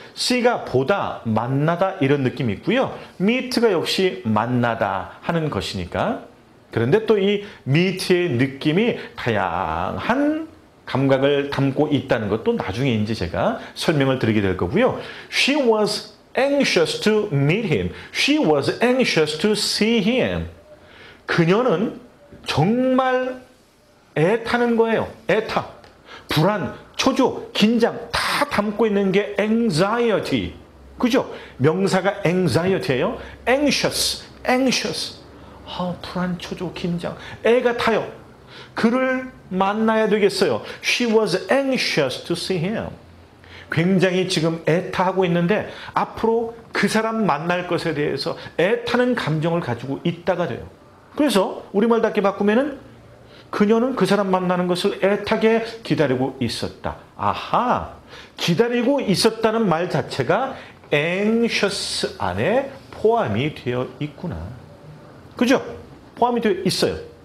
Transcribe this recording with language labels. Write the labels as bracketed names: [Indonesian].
[Korean] see가 보다, 만나다 이런 느낌이 있고요. meet가 역시 만나다 하는 것이니까. 그런데 또 이 meet의 느낌이 다양한 감각을 담고 있다는 것도 나중에 이제 제가 설명을 드리게 될 거고요. [English] She was anxious to meet him. She was anxious to see him. [Korean] 그녀는 정말 애타는 거예요. 애타. 불안, 초조, 긴장 다 담고 있는 게 anxiety. 그죠? 명사가 anxiety예요. anxious, anxious. 불안, 초조, 긴장. 애가 타요. 그를 만나야 되겠어요. [English] She was anxious to see him. [Korean] 굉장히 지금 애타하고 있는데 앞으로 그 사람 만날 것에 대해서 애타는 감정을 가지고 있다가 돼요. 그래서 우리말답게 바꾸면은 그녀는 그 사람 만나는 것을 애타게 기다리고 있었다. 아하, 기다리고 있었다는 말 자체가 anxious 안에 포함이 되어 있구나. 그죠? 포함이 되어 있어요.